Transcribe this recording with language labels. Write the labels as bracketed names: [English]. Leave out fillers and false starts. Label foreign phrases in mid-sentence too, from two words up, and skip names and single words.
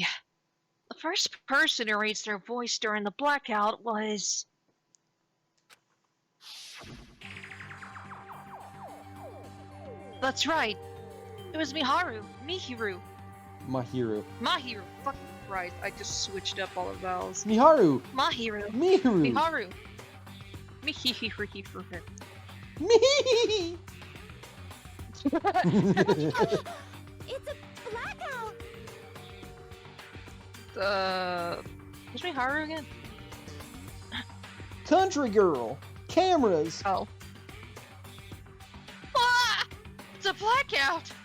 [English] The first person who raised their voice during the blackout was... That's right. It was Mihiru. Mahiru. Fucking Christ, I just switched up all the vowels. Miharu! Mihiru. Mihiru! Miharu. Mihiru. Mihiru! It's a blackout! Who's my Haru again? Country girl. Cameras. Oh. Ah! It's a blackout!